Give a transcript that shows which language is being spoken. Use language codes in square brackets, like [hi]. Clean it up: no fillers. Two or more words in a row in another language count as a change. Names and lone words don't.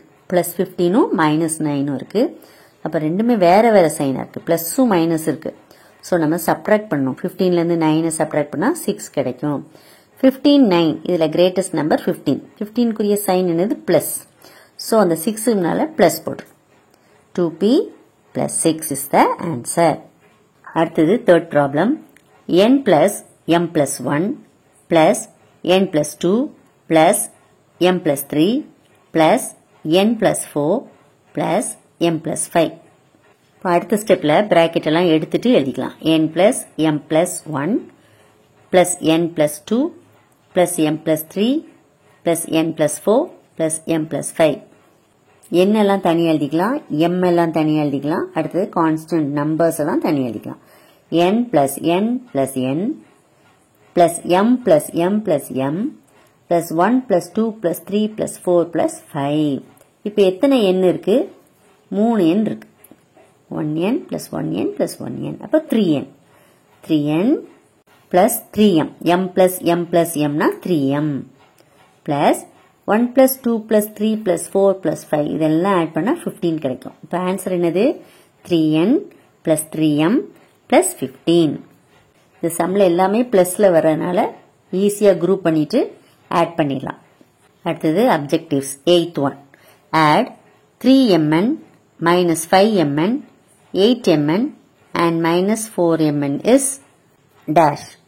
[ta] பிளஸ் 15ம் மைனஸ் 9ம் இருக்கு. அப்போ ரெண்டுமே வேற வேற சைனா இருக்கு. பிளஸும் மைனஸ் இருக்கு. ஸோ நம்ம சப்ராக்ட் பண்ணணும். 15லேருந்து 9 சப்ராக்ட் பண்ணால் 6 கிடைக்கும். 15 9 இதில் [en] greatest number [ta] 15. 15க்குரிய சைன் என்னது? பிளஸ். ஸோ அந்த 6னால பிளஸ் போட்டுரும். [en] 2p plus 6 is the answer. [ta] அடுத்தது [en] third problem. n plus m plus 1 plus n plus 2 plus m plus 3 plus n plus 4 plus m plus 5. [ta] இப்போ அடுத்த ஸ்டெப்பில் ப்ராக்கெட் எல்லாம் எடுத்துட்டு எழுதிக்கலாம். [en] n plus m plus 1 plus n plus 2 plus m plus 3 plus n plus 4 plus m plus 5. [ta] n எல்லாம் தனியாக எழுதிக்கலாம், m எல்லாம் தனியாக எழுதிக்கலாம். அடுத்தது [en] constant numbers [ta] எல்லாம் தனியாக எழுதிக்கலாம். [en] n plus n plus n plus m plus m plus m plus 1 plus 2 plus 3 plus 4 plus 5. [ta] இப்போ எத்தனை n இருக்கு? 3 n இருக்கு. [en] 1n plus 1n plus 1n. [ta] அப்போ 3n. [en] 3n plus 3m. m plus m plus m [ta] னா [en] 3m plus 1 plus 2 plus 3 plus 4 plus 5 [ta] இதெல்லாம் ஆட் பண்ணா 15 கிடைக்கும். இப்போ ஆன்சர் என்னது? [en] 3n plus 3m plus 15. [ta] இந்த சம்ல எல்லாமே பிளஸ்ல வரனால ஈஸியா குரூப் பண்ணிட்டு ஆட் பண்ணிடலாம். அடுத்தது அப்ஜெக்டிவ்ஸ். 8th one. [en] Add 3mn minus 5mn 8mn and minus 4mn is dash.